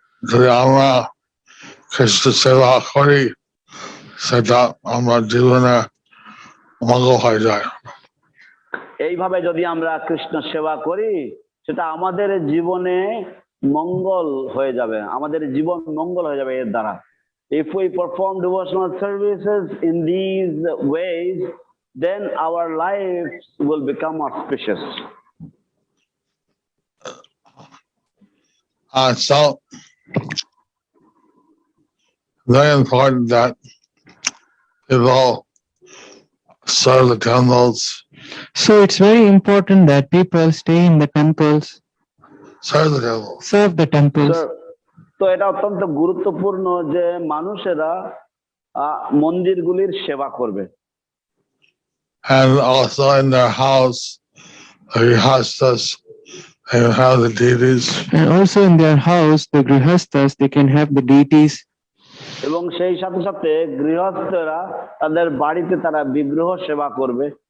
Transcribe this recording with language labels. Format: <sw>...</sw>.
<bn>যদি আমরা কৃষ্ণ সেবা করি সেটা আমার জীবনে মঙ্গল হয়ে যায়। এইভাবে যদি আমরা কৃষ্ণ সেবা করি সেটা আমাদের জীবনে মঙ্গল হয়ে যাবে, আমাদের জীবন মঙ্গল হয়ে যাবে এর দ্বারা।</bn> <en>If we perform devotional services in these ways, then our lives will become auspicious. So very important that people serve the temples. So it's very important that people stay in the temples. Serve the temples. Serve the temples.</en> <bn>তো এটা অত্যন্ত গুরুত্বপূর্ণ যে মানুষেরা মন্দিরগুলির সেবা করবে।</bn> <en>And also in their house, the grihasthas, they have the deities. And also in their house, the grihasthas, they can have the deities.</en> <bn>এবং সেই সাথে সাথে গৃহস্থরা তাদের বাড়িতে তারা বিগ্রহ সেবা করবে।</bn>